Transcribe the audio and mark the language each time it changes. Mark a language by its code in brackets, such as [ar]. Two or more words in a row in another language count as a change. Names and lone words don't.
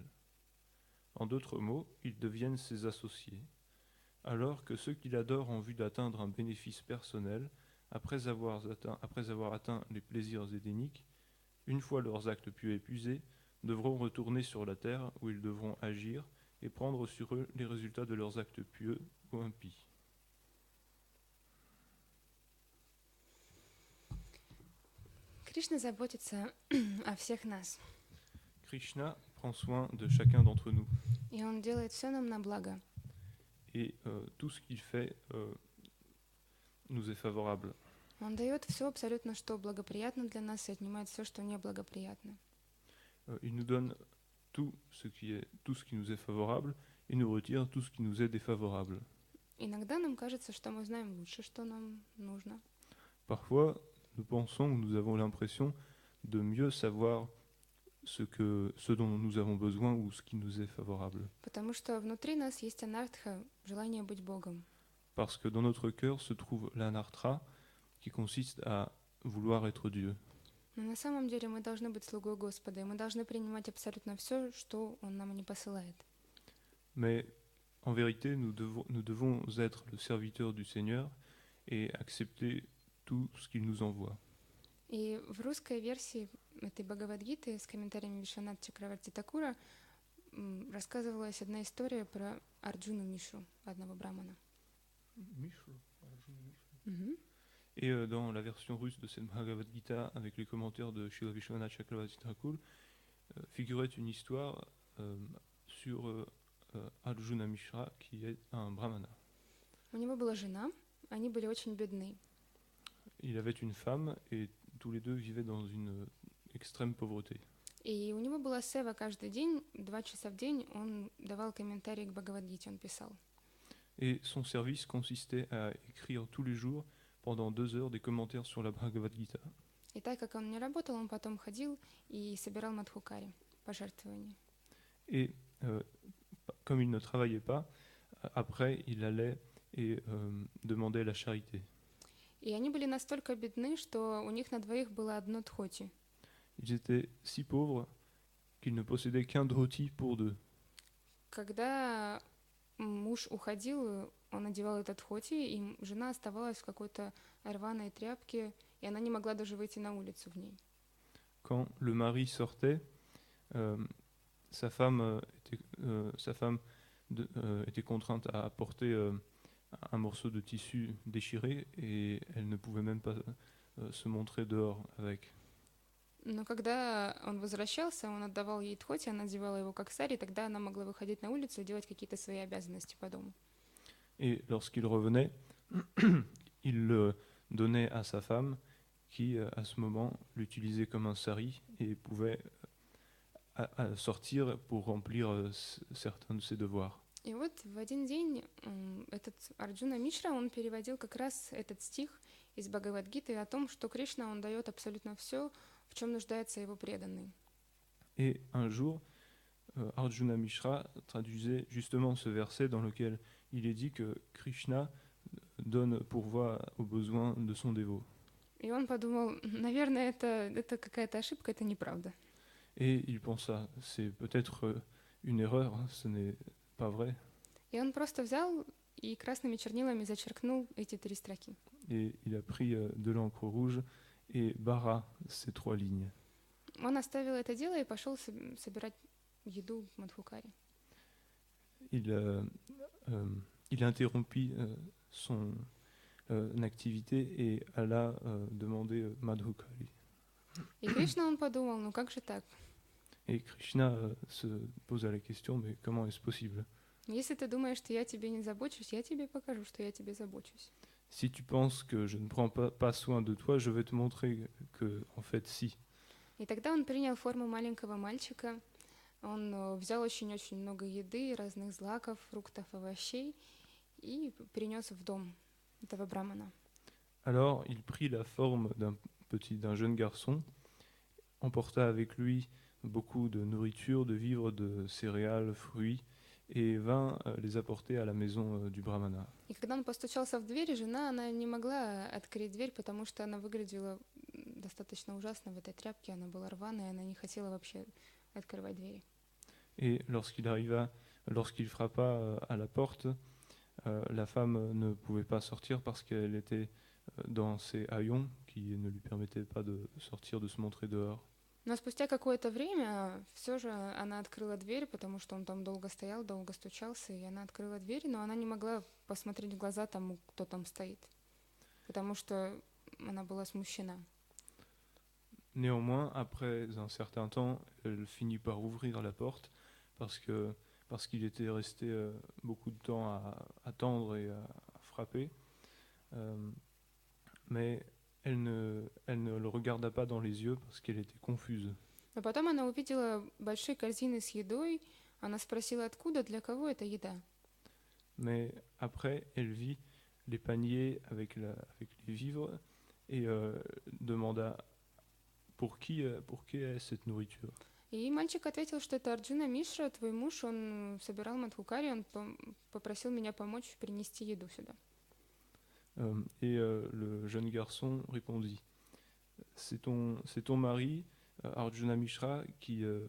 [fr] En d'autres mots, ils deviennent ses associés, alors que ceux qui l'adorent en vue d'atteindre un bénéfice personnel, après avoir atteint les plaisirs édéniques, une fois leurs actes pieux épuisés, devront retourner sur la terre où ils devront agir et prendre sur eux les résultats de leurs actes pieux ou impies. [ru] Кришна заботится о всех нас, [fr] Krishna prend soin de chacun d'entre nous [ru] и Он делает все нам на благо. [fr] et tout ce qu'il fait nous est favorable. [ru] Он дает все абсолютно, что благоприятно для нас, и отнимает все, что неблагоприятно. [fr] Il nous donne tout ce qui nous est favorable et nous retire tout ce qui nous est défavorable. [ru] Иногда нам кажется, что мы знаем лучше, что нам нужно. [fr] Parfois, nous pensons ou nous avons l'impression de mieux savoir ce dont nous avons besoin ou ce qui nous est favorable. [ru] Потому что внутри нас есть анартха, желание быть Богом. [fr] Parce que dans notre cœur se trouve l'anartha, qui consiste à vouloir être Dieu. [ru] Но на самом деле мы должны быть слугой Господа, и мы должны принимать абсолютно все, что Он нам не посылает. [fr] Mais en vérité, nous devons être le serviteur du Seigneur et accepter tout ce qu'il nous envoie. [ru] И в русской версии этой Бхагавад-гиты с комментариями Вишванатха Чакраварти Такура рассказывалась одна история про Арджуну Мишу, одного брамана. [fr] Et dans la version russe de cette Bhagavad Gita, avec les commentaires de Srila Vishwanath Chakravarti Thakur, figurait une histoire sur Arjuna Mishra, qui est un brahmana. [ru] У него была жена, они были очень бедны. [fr] Il avait une femme et tous les deux vivaient dans une extrême pauvreté. [ru] И у него была сева каждый день, 2 часа в день он давал комментарии к Бхагавад-гите, он писал. [fr] Et son service consistait à écrire tous les jours, pendant 2 heures, des commentaires sur la Bhagavad Gita. [ru] И так как он не работал, он потом ходил и собирал мадхукари, пожертвования. [fr] Et comme il ne travaillait pas, après il allait et demandait la charité. [ru] И они были настолько бедны, что у них на двоих было одно дхоти. [fr] Ils étaient si pauvres qu'ils ne possédaient qu'un dhoti pour deux. [ru] Когда муж уходил, он надевал этот дхоти, и жена оставалась в какой-то рваной тряпке, и она не могла даже выйти на улицу в ней. [fr] Quand le mari sortait, sa femme était contrainte à porter un morceau de tissu déchiré et elle ne pouvait même pas se montrer dehors avec. [ru] Но когда он возвращался, он отдавал ей дхоти, она надевала его как сари, и тогда она могла выходить на улицу и делать какие-то свои обязанности по дому. [fr] Et lorsqu'il revenait, il le donnait à sa femme qui, à ce moment, l'utilisait comme un sari et pouvait à sortir pour remplir certains de ses devoirs. [ru] И вот в один день этот Арджуна Мишра, он переводил как раз этот стих из Бхагавад-гиты о том, что Кришна, он дает абсолютно все, в чем нуждается его преданный. [fr] Et un jour, Arjuna Mishra traduisait justement ce verset dans lequel il est dit que Krishna donne pourvoi aux besoins de son dévot. [ru] И он подумал, наверное, это какая-то ошибка, это неправда. [fr] Et il pensa, c'est peut-être une erreur, hein, ce n'est pas vrai. [ru] И он просто взял и красными чернилами зачеркнул эти 3 строки. [fr] Et il a pris de l'encre rouge et barra ces 3 lignes. [ru] Он оставил это дело и пошел собирать еду в Мадхукаре. [fr] Il interrompit son activité et alla demander Madhukari. [ru] И Кришна, он подумал, ну как же так? [fr] Et Krishna se posa la question, mais comment est-ce possible? [ru] Если ты думаешь, что я тебе не забочусь, я тебе покажу, что я тебе забочусь. [fr] Si tu penses que je ne prends pas soin de toi, je vais te montrer que, en fait, si. [ru] И тогда он принял форму маленького мальчика. Он взял очень-очень много еды, разных злаков, фруктов, овощей и принес в дом этого брамана. [fr] Alors, il prit la forme d'un jeune garçon, emporta avec lui beaucoup de nourriture, de vivres, de céréales, fruits, et vint les apporter à la maison du brahmana. [ru] И когда он постучался в дверь, жена, она не могла открыть дверь, потому что она выглядела достаточно ужасно в этой тряпке, она была рваная, она не хотела вообще открывать двери. [fr] Et lorsqu'il frappa à la porte, la femme ne pouvait pas sortir parce qu'elle était dans ses haillons qui ne lui permettaient pas de sortir, de se montrer dehors. [ru] Но спустя какое-то время все же она открыла дверь, потому что он там долго стоял, долго стучался, и она открыла дверь, но она не могла посмотреть в глаза тому, кто там стоит, потому что она была смущена. [fr] Néanmoins, après un certain temps, elle finit par ouvrir la porte parce qu'il était resté beaucoup de temps à attendre et à frapper. Mais elle ne le regarda pas dans les yeux parce qu'elle était confuse. [ru] Но потом она увидела большие корзины с едой, она спросила, откуда, для кого эта еда. [fr] Mais après, elle vit les paniers avec les vivres et demanda pour qui est cette nourriture. [ru] И мальчик ответил, что это Арджуна Мишра, твой муж, он собирал Мадхукари, он попросил меня помочь принести еду сюда. [fr] Et le jeune garçon répondit, c'est ton mari, Arjuna Mishra, qui